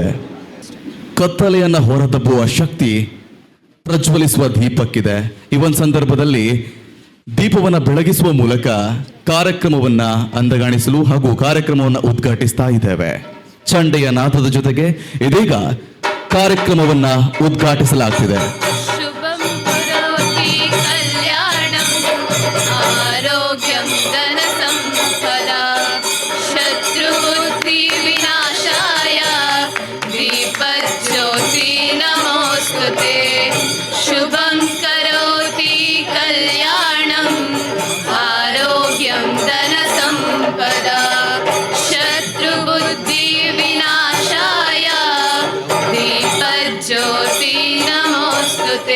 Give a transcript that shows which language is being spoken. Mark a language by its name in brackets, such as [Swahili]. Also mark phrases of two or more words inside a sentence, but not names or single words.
[Kannada] ಕತ್ತಲೆಯನ್ನು ಹೊರತಬ್ಬುವ ಶಕ್ತಿ ಪ್ರಜ್ವಲಿಸುವ ದೀಪಕ್ಕಿದೆ. ಈ ಒಂದು ಸಂದರ್ಭದಲ್ಲಿ ದೀಪವನ್ನು ಬೆಳಗಿಸುವ ಮೂಲಕ ಕಾರ್ಯಕ್ರಮವನ್ನು ಅಂದಗಾಣಿಸಲು ಹಾಗೂ ಕಾರ್ಯಕ್ರಮವನ್ನು ಉದ್ಘಾಟಿಸ್ತಾ ಇದ್ದೇವೆ. ಚಂಡೆಯ ನಾದದ ಜೊತೆಗೆ ಇದೀಗ ಕಾರ್ಯಕ್ರಮವನ್ನ ಉದ್ಘಾಟಿಸಲಾಗ್ತಿದೆ. [Sanskrit] ಶುಭಂ ಕರೋತಿ ಕಲ್ಯಾಣಂ ಆರೋಗ್ಯಂ ಧನ ಸಂಪದ ಶತ್ರುಬುದ್ಧಿ ವಿನಾಶಾಯ ದೀಪಜ್ಯೋತಿ ನಮೋಸ್ತುತೆ. ಶುಭಂ ಕರೋತಿ ಕಲ್ಯಾಣಂ ಆರೋಗ್ಯಂ ಧನ ಸಂಪದ ಶತ್ರುಬುದ್ಧಿ ವಿನಾಶಾಯ ದೀಪಜ್ಯೋತಿ ನಮೋಸ್ತುತೆ.